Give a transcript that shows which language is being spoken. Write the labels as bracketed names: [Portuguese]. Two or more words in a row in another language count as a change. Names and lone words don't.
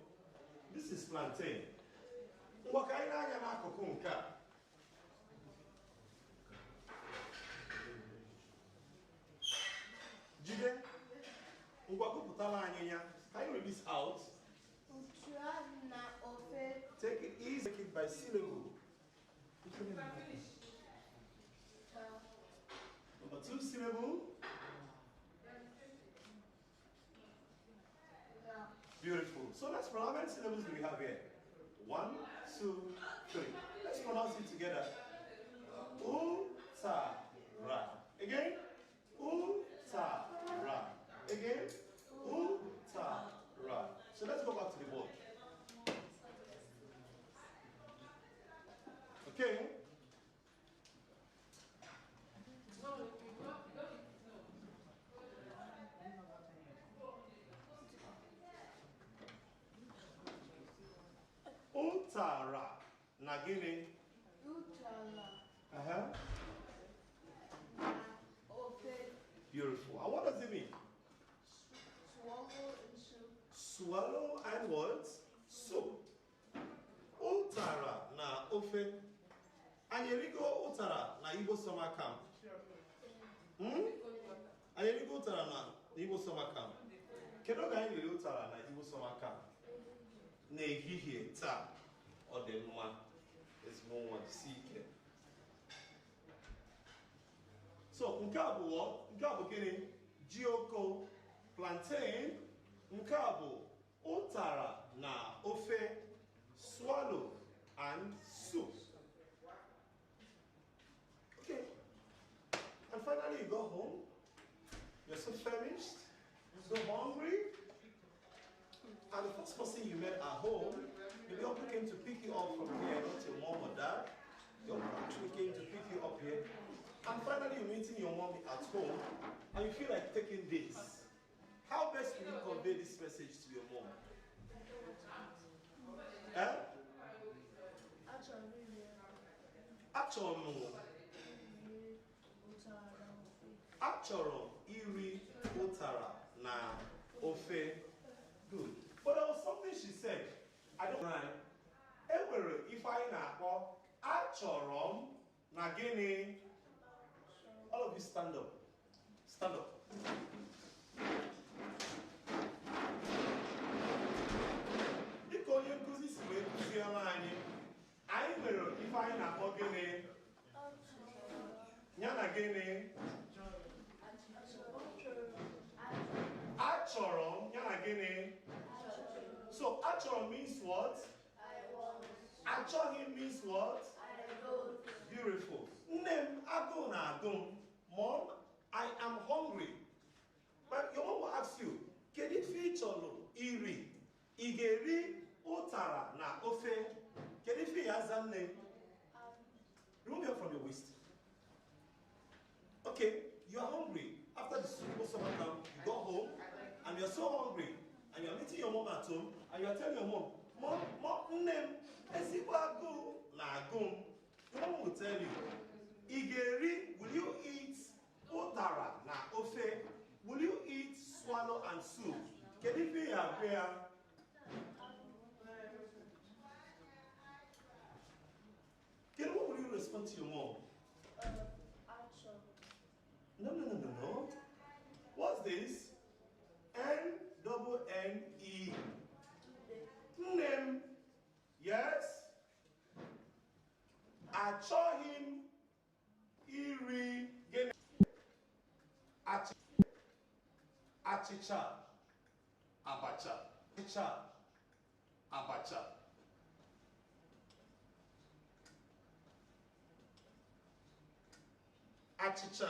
[English] This is plantain. [Igbo] Ngwa ka anyị na-anya n'akụkụ nke a. Jide, ngwa gụpụtara anyị ya. [English] Can you read this out? [Igbo] Utua na ofe. [English] Take it easy. Take it by syllable. Number 2 syllable. Beautiful. So let's pronounce how many syllables do we have here? 1, 2, 3. Let's pronounce it together. [Igbo] U-ta-ra. Again. U-ta-ra. Again. U-ta-ra. [English] So let's go back to the board. Okay. [Igbo] Utara na gịnị? Utala Uh-huh. na ofe. [English] Beautiful. And what does it mean? Swallow and soup. Swallow and what? Soup. [Igbo] Utara na ofe. Anyị erigo utara na Igbo [English] summer camp. Hmm? [Igbo] Anyị Igbo [English] summer camp. [Igbo] Kedu oge anyị lere ụtara na Igbo [English] summer camp? [Igbo] N'ehihie taa, ọ dị mma, ezigbo nwa jisi ike. So nke a bụ gịnị? Jioko, plantain. Nke a bụ ụtara na ofe, [English] swallow and soup. Okay. And finally you go home. You're so famished, so hungry. And the first person you met at home, maybe uncle came to pick you up from here, not your mom or dad. Your uncle actually came to pick you up here. And finally you're meeting your mom at home, and you feel like taking this. How best will you convey this message to your mom? [Igbo] Achọrọ iri ụtara na ofe. [English] Good. But there was something she said. I don't know. [Igbo] Enwere ife anyị na-akpọ achọrọ m na gịnị? [English] All of you stand up. Stand up. [Igbo] Dịka onye nkụzi si wee kụziere anyị nwere ife anyị na-akpọ gịnị? Ya na gịnị? Achọrọ m, ya na gịnị? [English] So achọrọ means what? I want. Achọghị means what? I don't. Beautiful. [Igbo] Nne m agụụ na-agụ m. [English] Mom, I am hungry. But your mom will ask you, [Igbo] kedu ife ị chọrọ iri? Ị ga-eri ụtara na ofe? Kedu ife ya aza nne? [English] Remove your from your waist. Okay, you are hungry. After the summer camp, you go home and you are so hungry and you are meeting your mom at home and you are telling your mom, [Igbo] nne, ezigbo agụụ na-agụ m. [English] Your mom will tell you, [Igbo] ị ga-eri, [English] will you eat [Igbo] ụtara na ofe? [English] Will you eat swallow and soup? [Igbo] Kedu ife ya agụ ya? [English] Then what will you respond to your mom? No. What's this? N-double-N-E. Name. Yes? [Igbo] Achọghị iri gịnị? Achịcha. Abacha. Achịcha. Abacha. Achịcha.